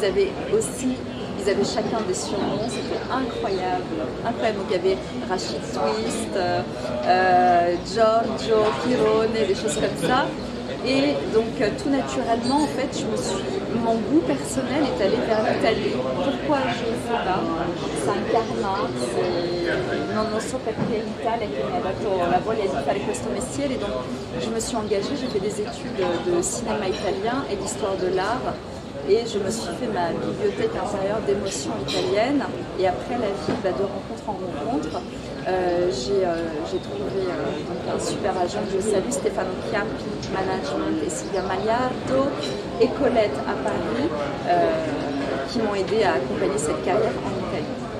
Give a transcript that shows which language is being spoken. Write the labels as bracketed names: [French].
[French] Ils avaient chacun des surnoms, c'était incroyable, incroyable. Donc il y avait Rachid Twist, Giorgio, Pirone, des choses comme ça. Et donc tout naturellement, en fait, mon goût personnel est allé vers l'Italie. Pourquoi? Je ne sais pas. C'est un karma. [Italian] Non so perché l'Italia che mi ha dato la voglia di fare questo mestiere. [French] Donc je me suis engagée, j'ai fait des études de cinéma italien et d'histoire de l'art. Et je me suis fait ma bibliothèque intérieure d'émotions italiennes. Et après la vie de rencontre en rencontre, j'ai trouvé donc un super agent que je salue, Stefano Chiappi, Management, et Silvia Magliardo et Colette à Paris, qui m'ont aidé à accompagner cette carrière en Italie.